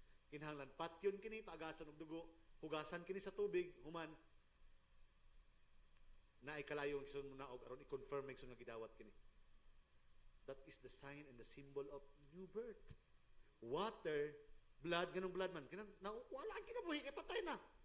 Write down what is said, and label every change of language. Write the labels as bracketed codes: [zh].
[ceb] Kinahanglan patyon kini paagasan og dugo, hugasan kini sa tubig, human na ay kalayo ang igsoon mo naog aron i-confirm ang igsoon nga gidawat kini. [en] That is the sign and the symbol of new birth. Water, blood, ganung blood man. [ceb] Wala ang kinabuhi, kay patay na.